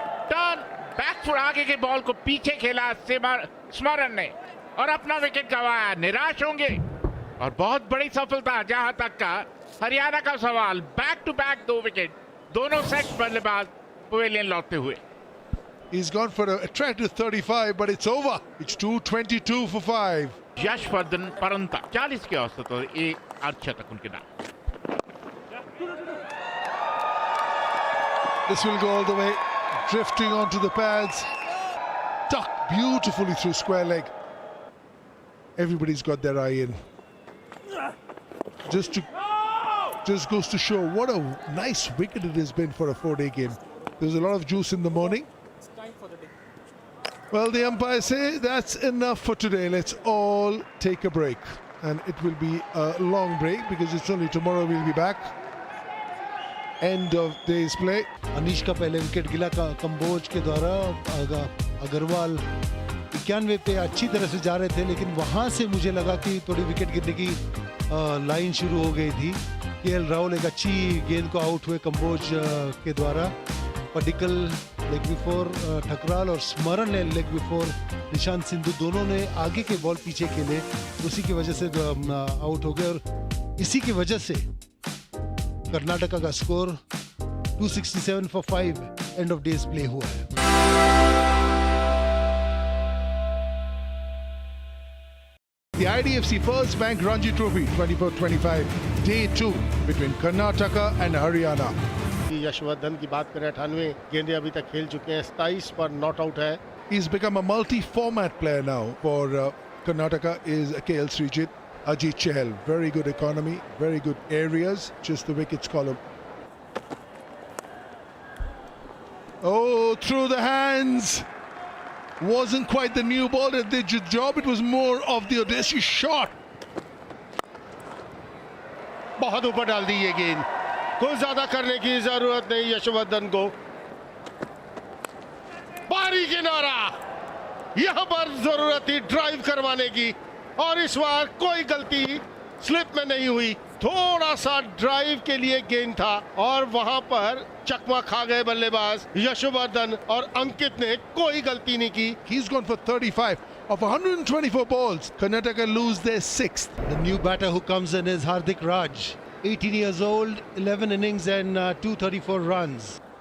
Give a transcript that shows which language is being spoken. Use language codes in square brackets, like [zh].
[hi] Turn back foot, आगे के ball को पीछे खेला स्मरण ने और अपना विकेट गंवाया। निराश होंगे और बहुत बड़ी सफलता। जहां तक का हरियाणा का सवाल, बैक टू बैक 2 विकेट, दोनों सेट बल्लेबाज पवेलियन लौटते हुए। [en] He's gone for a attractive 35, but it's over. It's 2:22 for 5. [hi] Yashvardhan परंता 40 की औसत और एक अर्धशतक उनके नाम। [en] This will go all the way, drifting onto the pads. Tucked beautifully through square leg. Everybody's got their eye in. Just goes to show what a nice wicket it has been for a 4-day game. There was a lot of juice in the morning. Well, the umpires say that's enough for today. Let's all take a break. And it will be a long break because it's only tomorrow we'll be back. End of day's play. [hi] Anish का पहले wicket गिला कंबोज के द्वारा। अग्रवाल 91 पे अच्छी तरह से जा रहे थे, लेकिन वहां से मुझे लगा कि थोड़ी विकेट गिरने की लाइन शुरू हो गई थी। केएल राहुल एक अच्छी गेंद को आउट हुए कंबोज के द्वारा। पडिक्कल लेग बिफोर ठकराल और स्मरण ने लेग बिफोर निशांत सिंधु दोनों ने आगे के बॉल पीछे खेले, उसी की वजह से आउट हो गए। और इसी की वजह से कर्नाटका का score 267 for 5 [en] end of day's play [hi] हुआ है। [en] The IDFC First Bank Ranji Trophy 24-25 Day 2 between Karnataka and Haryana. [hi] Yashvardhan की बात करें 98 गेंदें अभी तक खेल चुके हैं, 27 पर नॉट आउट है। [en] He's become a multi-format player now for Karnataka is KL Srijit, Ajit Chahal. Very good economy, very good areas, just the wickets column. Oh, through the hands. Wasn't quite the new ball that did the job. It was more of the audacious shot. [hi] बहुत ऊपर डाल दी ये गेंद, कोई ज्यादा करने की जरूरत नहीं यशवर्धन को। बारी किनारा, यहां पर जरूरत थी ड्राइव करवाने की और इस बार कोई गलती स्लिप में नहीं हुई। थोड़ा सा ड्राइव के लिए गेंद था और वहां पर चकमा खा गए बल्लेबाज यशवर्धन और अंकित ने कोई गलती नहीं की। [en] He's gone for 35 of 124 balls. Karnataka lose their 6th. The new batter who comes in is Hardik Raj, 18 years old, 11 innings and 234 runs.